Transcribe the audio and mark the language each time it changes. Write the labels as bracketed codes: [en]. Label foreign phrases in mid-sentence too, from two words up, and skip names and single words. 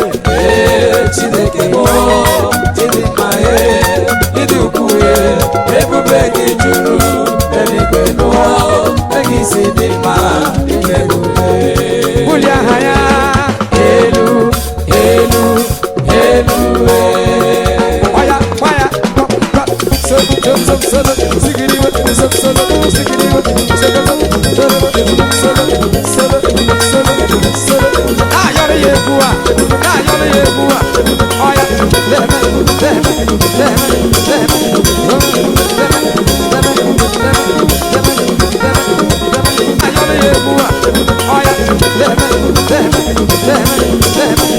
[ig] Ee, Chineke m, o, ị dị mma, ee, ị dị ukwuu, ee. Ebube gị juru eluigwe n'ụwa, o, etu i si dị mma, dịkwa ebube. Bulie aha ya. Elu, elu, elu, ee. [en] Fire, fire, pop, pop. So, so, so, so, so, sigiri, so, so, so, sigiri, so, so, so, so, so, so, so, so, so. [ig] Ah, yọrọ ya egwu a. Ah, yọrọ ya egwu a. Oh, ya. Leme, leme, leme, leme. Ah, yọrọ ya egwu a. Oh, ya. Leme, leme, leme, leme.